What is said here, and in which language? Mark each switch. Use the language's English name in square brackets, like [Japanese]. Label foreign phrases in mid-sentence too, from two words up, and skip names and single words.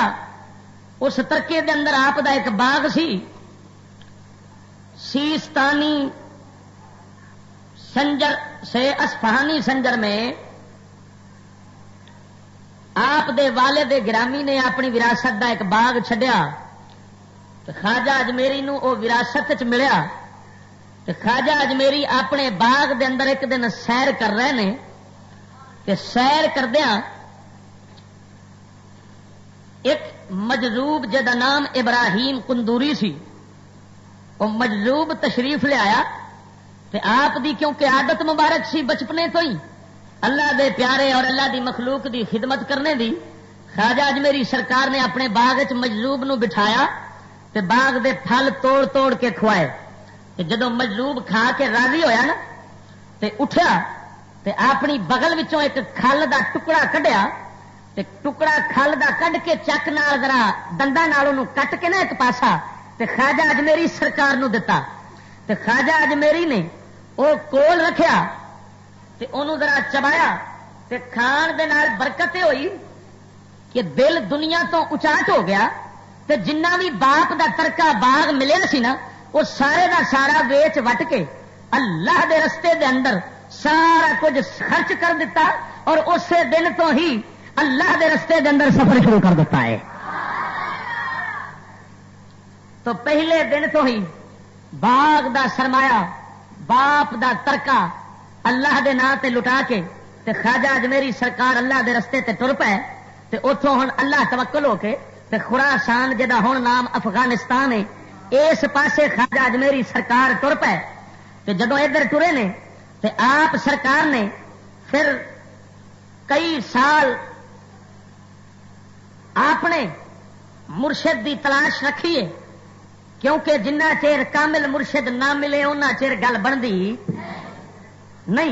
[Punjabi] اس ترکے دے اندر آپ دا ایک باغ سی سیستانی سنجر سے اصفہانی سنجر میں آپ دے والد گرامی نے اپنی وراثت دا ایک باغ چھڈیا. خواجہ اجمیری نو او وراثت چ ملیا. خواجہ اجمیری اپنے باغ دے اندر ایک دن سیر کر رہے نے کہ سیر کردیا ایک مجذوب جدا نام ابراہیم قندوری سی. وہ مجذوب تشریف لے آیا تے آپ دی کیونکہ عادت مبارک سی بچپنے تو ہی اللہ دے پیارے اور اللہ دی مخلوق دی خدمت کرنے دی. خواجہ اجمیری سرکار نے اپنے باغ چ مجذوب نو بٹھایا تے باغ دے پھل توڑ توڑ کے کھوائے. جدو مجذوب کھا کے راضی ہویا نا تے اٹھیا تے اپنی بغل وچوں ایک کھل دا ٹکڑا کڈیا تے ٹکڑا کھل دا کڈ کے چک نال ذرا دندا نال اونوں کٹ کے نا ایک پاسا تے خواجہ اجمیری سرکار نو دتا. تے خواجہ اجمیری نے او کول رکھیا تے اونوں ذرا چبایا تے کھان دے نال برکت ہوئی کہ دل دنیا تو اچاٹ ہو گیا. تے جنہ بھی باپ دا ترکا باغ ملیا سی نا وہ سارے دا سارا ویچ وٹ کے اللہ دے رستے دے اندر سارا کچھ خرچ کر دیتا اور اسی دن تو ہی اللہ دے رستے دے اندر سفر شروع کر دیتا ہے. تو پہلے دن تو ہی باغ دا سرمایہ باپ دا ترکا اللہ دے نام تے لٹا کے تے خواجہ اجمیری سرکار اللہ دے رستے تے ٹر پے. تے اتوں ہن اللہ توکل ہو کے تے خراسان جدا ہن نام افغانستان ہے اس پاسے خواجہ اجمیری سرکار ٹر پے. تے جدوں ادھر ٹرے نے تے آپ سرکار نے پھر کئی سال آپ نے مرشد دی تلاش رکھیے، کیونکہ جنہ چیر کامل مرشد نہ ملے اُنہ چیر گل بنتی نہیں۔